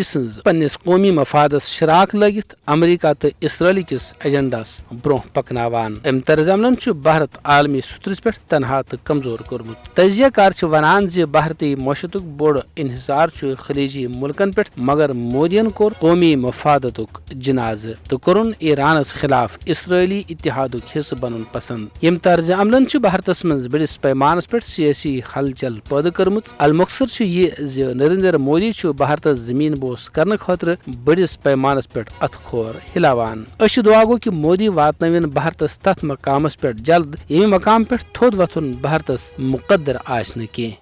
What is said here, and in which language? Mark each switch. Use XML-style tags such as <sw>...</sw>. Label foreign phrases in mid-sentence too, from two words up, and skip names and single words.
<ks>سنز پنس قومی مفادس شراک لگت امریکہ تو اسرائیل کس ایجنڈاس برہ پکناوان ام طرز عملن بھارت عالمی سترس پہ تنہا تو کمزور کورمت تجزیہ کار ونان بھارتی معیشت بوڑ انحصار خلیجی ملکن پہ مگر مودین کور قومی مفادت جناز تو کورن ایرانس خلاف اسرائیلی اتحاد حصہ بنن پسند یم طرز عملن بھارتس من بڑس پیمانس پہ سیاسی ہلچل پید کرمت المقصد یہ نریندر مودی بھارتس زمین بوس کرنے خاطر بڑس پیمانس پہ ات کھور ہلاوان دعا گو کہ مودی واتنوین بھارتس تت مقامس پہ جلد یم مقام پہ تھود وتھن بھارتس مقدر آسن کی</ks>